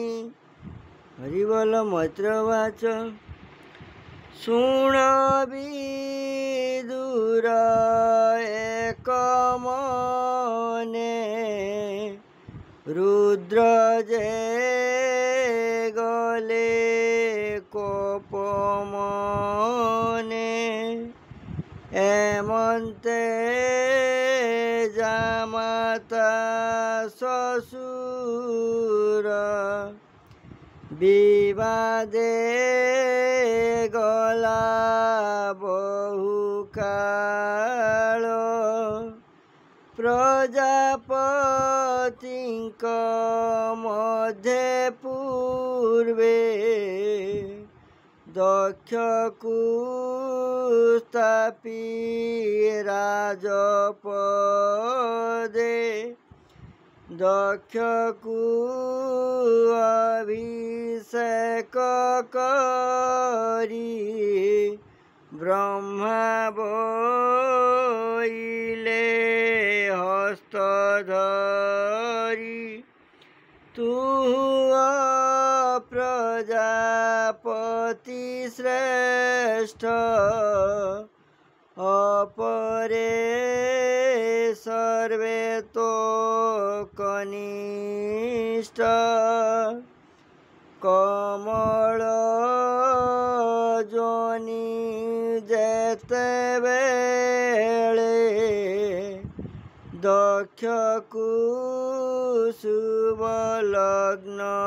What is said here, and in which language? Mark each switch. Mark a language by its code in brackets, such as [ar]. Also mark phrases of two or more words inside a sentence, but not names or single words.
[or] ହରିବଳ ମୈତ୍ରେୟବାଚ ଶୁଣ ବିଦୁର ଏକ ମନେ ରୁଦ୍ର ଯେ ଗଲେ କୋପ ମନେ ଏମନ୍ତେ ଜାମାତା ଶ୍ୱଶୁର ବିବାଦେ ଗଲା ବହୁକାଳ ପ୍ରଜାପତିଙ୍କ ମଧ୍ୟେ ପୂର୍ବେ ଦକ୍ଷକୁ ସ୍ଥାପି ରାଜପଦେ ଦକ୍ଷକୁ ଅଭିଷେକ କରି ବ୍ରହ୍ମା ବୋଇଲେ ହସ୍ତଧରି ତୁ ପ୍ରଜାପତି ଶ୍ରେଷ୍ଠ ଅପରେ ସର୍ବେ ତୋ କନିଷ୍ଠ କମଳ ଯୋନି ଯେତେ ବେଳେ ଦକ୍ଷକୁ ଶୁଭ ଲଗ୍ନ